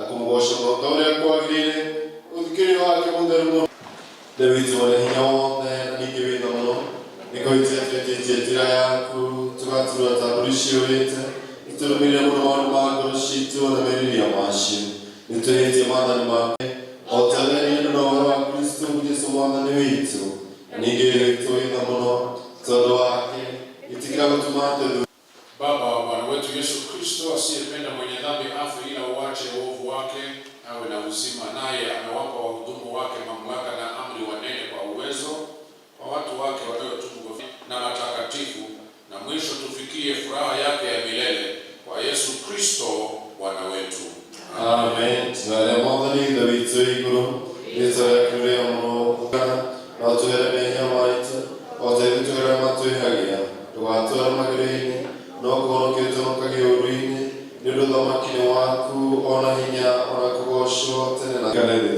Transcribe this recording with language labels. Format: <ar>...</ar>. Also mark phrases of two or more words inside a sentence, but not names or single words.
<ki>kugosha motore kwagire uthikiri wake mutheru David wale hinya wothe na ningĩ wĩna mũno nĩkũhĩtĩtie njĩra yaku tũgaturwo ta mbũri ciũrĩte nĩtũrũmĩrĩre mũno maũndũ ma ngoro citũ na merirĩria macio nĩtwĩhĩtie maathani maku o ta ũrĩa nĩ ũndũ na ũhoro wa Kristo Jesũ mwathani witũ na ningĩ twĩna mũno tondũ wake itikira gũtũma tũthu</ki> <sw>Baba wa Bwana wetu Yesu Kristo asiyependa mwenye dhambi afe ila uache uovu wake awe na uzima, naye amewapa wahudumu wake mamlaka na amri wanene kwa uwezo kwa watu wake waliotubu na matakatifu, na mwisho tufikie furaha yake ya milele kwa Yesu Kristo Bwana wetu. Amen.</sw> <ki>Tunarĩa mwathani ithe witũ igũrũ rĩĩtwa rĩaku rĩamũrũngana na ũtũhere mehia maitũ o ta ithuĩ tũrĩa matwĩhagia ndũgatware magerio-inĩ no kũhonokia ũtũhonokagie ũũru-inĩ nĩ ũndũ ũthamaki-nĩ waku ona hinya ona kũgocwo tene na tene.</ki>